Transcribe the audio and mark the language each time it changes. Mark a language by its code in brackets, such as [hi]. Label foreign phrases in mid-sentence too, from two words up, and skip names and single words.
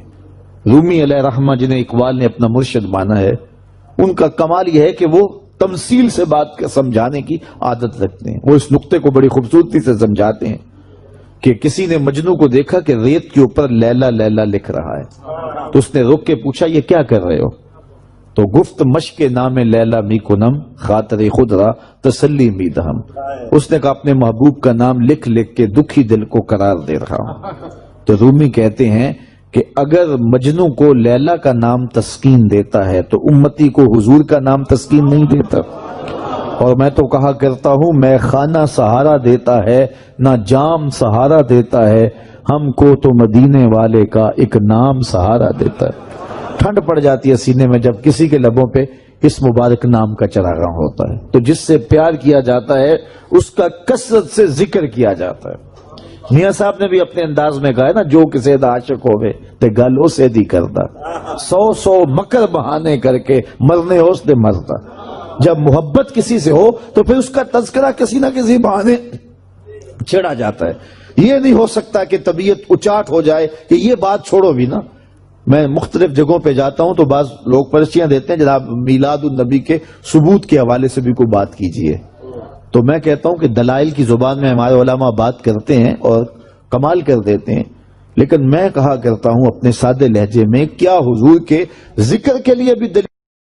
[ur] رومی علیہ رحمہ جنہیں اقبال نے اپنا مرشد مانا ہے, ان کا کمال یہ ہے کہ وہ تمثیل سے بات سمجھانے کی عادت رکھتے ہیں. وہ اس نقطے کو بڑی خوبصورتی سے سمجھاتے ہیں کہ کسی نے مجنو کو دیکھا کہ ریت کے اوپر لیلا لیلا لکھ رہا ہے, تو اس نے رک کے پوچھا یہ کیا کر رہے ہو. [fa] تو گفت مشق نام لیلا می کنم خاطر خود را تسلی می دہم. [ur] اس نے کہا اپنے محبوب کا نام لکھ لکھ کے دکھی دل کو قرار دے رہا ہوں. تو رومی کہتے ہیں کہ اگر مجنو کو لیلا کا نام تسکین دیتا ہے تو امتی کو حضور کا نام تسکین نہیں دیتا. اور میں تو کہا کرتا ہوں میں خانہ سہارا دیتا ہے نہ جام سہارا دیتا ہے، ہم کو تو مدینے والے کا ایک نام سہارا دیتا ہے۔ ٹھنڈ پڑ جاتی ہے سینے میں جب کسی کے لبوں پہ اس مبارک نام کا چراغاں ہوتا ہے، تو جس سے پیار کیا جاتا ہے اس کا کثرت سے ذکر کیا جاتا ہے۔ میاں صاحب نے بھی اپنے انداز میں کہا ہے نا، [pa] جو کسی دا عاشق ہوئے تے گل اسے دی کردا، 100 مکر بہانے کر کے مرنے اس دے مردا۔ [ur] جب محبت کسی سے ہو تو پھر اس کا تذکرہ کسی نہ کسی بہانے چھڑا جاتا ہے۔ یہ نہیں ہو سکتا کہ طبیعت اچاٹ ہو جائے کہ یہ بات چھوڑو بھی نا۔ میں مختلف جگہوں پہ جاتا ہوں تو بعض لوگ پرچیاں دیتے ہیں جناب میلاد النبی کے ثبوت کے حوالے سے بھی کوئی بات کیجئے، تو میں کہتا ہوں کہ دلائل کی زبان میں ہمارے علماء بات کرتے ہیں اور کمال کر دیتے ہیں، لیکن میں کہا کرتا ہوں اپنے سادے لہجے میں، کیا حضور کے ذکر کے لیے بھی دلیل